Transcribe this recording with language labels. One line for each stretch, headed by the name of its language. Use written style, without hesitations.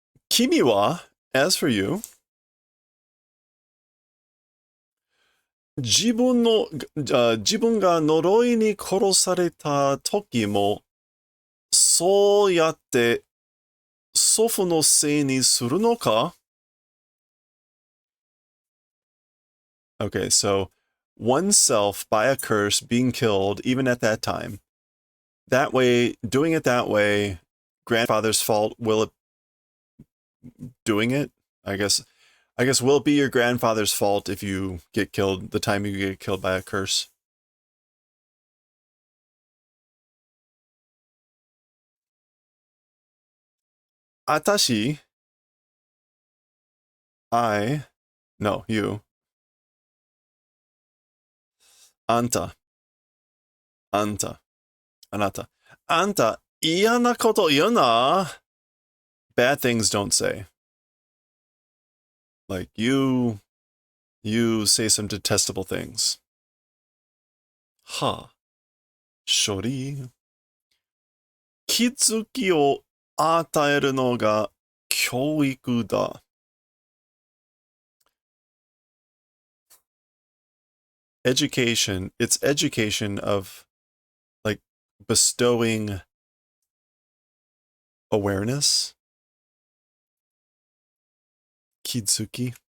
Japanese: 君は
English: as for you,
Japanese: 自分が呪いに殺された時も、そうやって祖父のせいにするのか?
English: Okay, so oneself by a curse being killed even at that time. That way, doing it that way, grandfather's fault, will it doing it? I guess will it be your grandfather's fault if you get killed the time you get killed by a curse? Atashi, no, you.
Japanese: Anta, anata. Anta, 嫌なこと言うな.
English: Bad things don't say. Like, you say some detestable things.
Japanese: Ha. Shori. 気づきを与えるのが教育だ.
English: Education, it's education of, like, bestowing awareness.
Japanese: Kitsuki.